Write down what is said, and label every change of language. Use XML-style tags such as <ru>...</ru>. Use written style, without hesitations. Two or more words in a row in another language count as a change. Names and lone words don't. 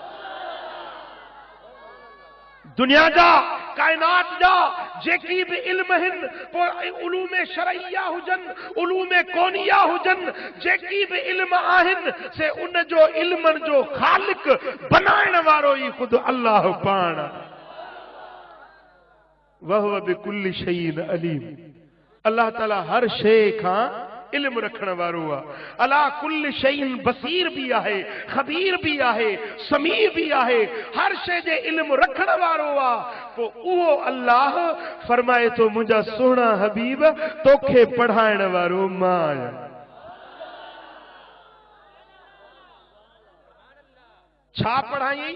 <sd>दुनिया जा, कायनात जा जेकी भी इल्म आहिनि, पोइ उलूम शरइया हुजनि, उलूम कोनिया हुजनि, जेकी भी इल्म आहिनि से उन जो इल्मनि जो ख़ालिक बनाइण वारो ई ख़ुदि अल्लाह पाण।</sd> <ar>وهو بكل شيء عليم.</ar> <sd>अल्लाह ताला हर शइ खां इल्म रखण वारो आहे।</sd> <ar>على كل شيء بصير</ar> <sd>भी आहे, खबीर भी आहे, समीर भी आहे। हर शइ जे इल्म रखण वारो आहे। पोइ उहो अल्लाह फरमाए थो मुंहिंजा सोना हबीब तोखे पढ़ाइण वारो मां आहियां। छा पढ़ाई?</sd>